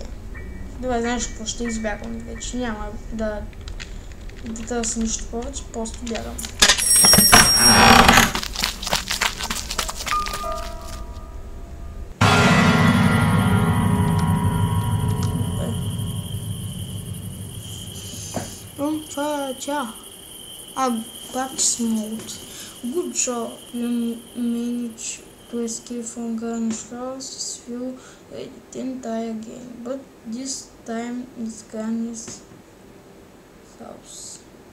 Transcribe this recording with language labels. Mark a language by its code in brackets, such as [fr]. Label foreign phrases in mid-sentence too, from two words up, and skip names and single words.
[bg] Добре, знаеш какво, ще избягам вече. Няма да търся нищо повече, просто бягам. Това е тя. [en] Practice mode. Good job. You managed to escape from Granny's house. You didn't die again, but this time it's Granny's house.